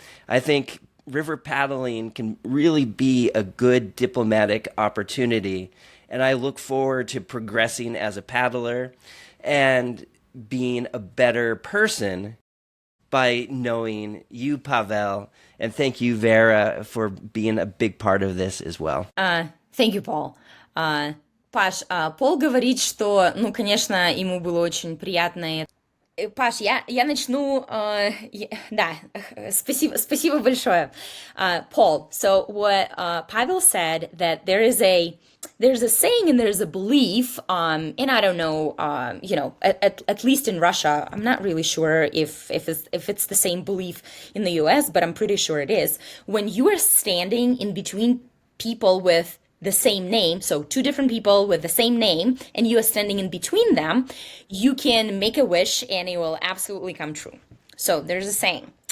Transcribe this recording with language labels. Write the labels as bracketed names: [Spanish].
[English] I think river paddling can really be a good diplomatic opportunity, and I look forward to progressing as a paddler and being a better person by knowing you, Pavel, and thank you, Vera, for being a big part of this as well. Thank you, Paul. [Russian] Паш, Пол говорит, что, ну, конечно, ему было очень приятно. Паш, я начну, да, спасибо большое. [English] Paul, so what Pavel said, that there's a saying and there's a belief, and I don't know, at least in Russia, I'm not really sure if it's the same belief in the US, but I'm pretty sure it is. When you are standing in between people with the same name, so two different people with the same name, and you are standing in between them, you can make a wish and it will absolutely come true. So there's a saying.